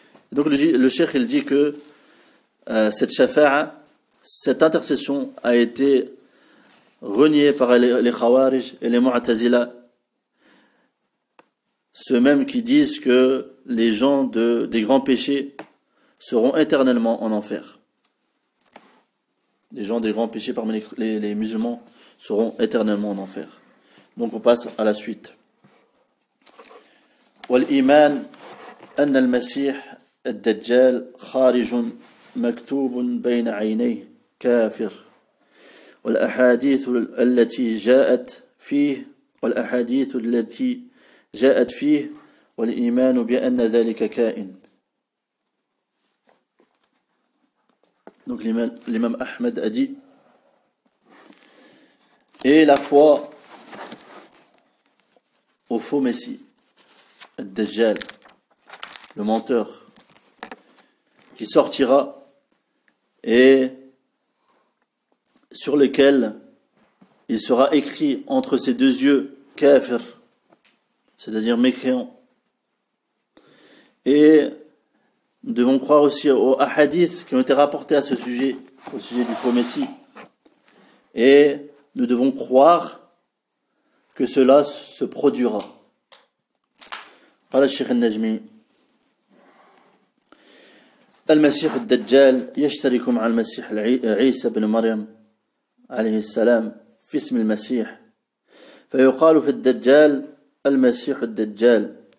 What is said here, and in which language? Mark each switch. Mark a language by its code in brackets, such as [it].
[fr] Et donc le cheikh il dit que cette shafa'a, cette intercession a été reniée par les Khawarij et les Mu'tazila, ceux-mêmes qui disent que les gens des grands péchés seront éternellement en enfer. Les gens des grands péchés parmi les musulmans seront éternellement en enfer. Donc on passe à la suite. [ar] والإيمان أن المسيح الدجال خارج مكتوب بين عينيه كافر والأحاديث التي جاءت فيه والإيمان بأن ذلك كائن. [fr] Donc l'imam Ahmed a dit, et la foi au faux messie, Ad-Dajjal, le menteur, qui sortira et sur lequel il sera écrit entre ses deux yeux kafir, c'est-à-dire mécréant. Et nous devons croire aussi aux hadiths qui ont été rapportés à ce sujet, au sujet du faux messie. Et nous devons croire que cela se produira. [ar] قال الشيخ النجمي المسيح الدجال يشترك مع المسيح عيسى بن مريم عليه السلام في اسم المسيح فيقال في الدجال المسيح الدجال